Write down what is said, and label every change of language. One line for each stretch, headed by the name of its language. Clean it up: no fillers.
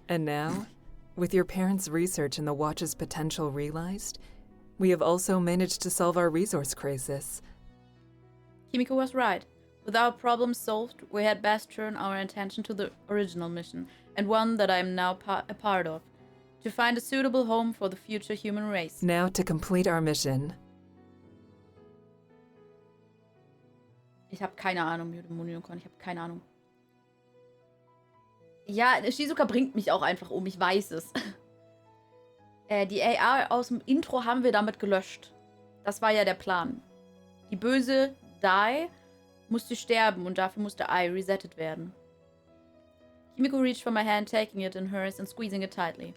English: And now, with your parents' research and the watch's potential realized, we have also managed to solve our resource crisis. Kimiko was right. With our problem solved, we had best turn our attention to the original mission, and one that I am now a part of, to find a suitable home for the future human race. Now to complete our mission.
German: Ich habe keine Ahnung, Unicorn, ich habe keine Ahnung. Ja, Shizuka bringt mich auch einfach um, ich weiß es. Die AI aus dem Intro haben wir damit gelöscht. Das war ja der Plan. Die böse Dai musste sterben und dafür musste I resettet werden.
English: Kimiko reached for my hand, taking it in hers and squeezing it tightly.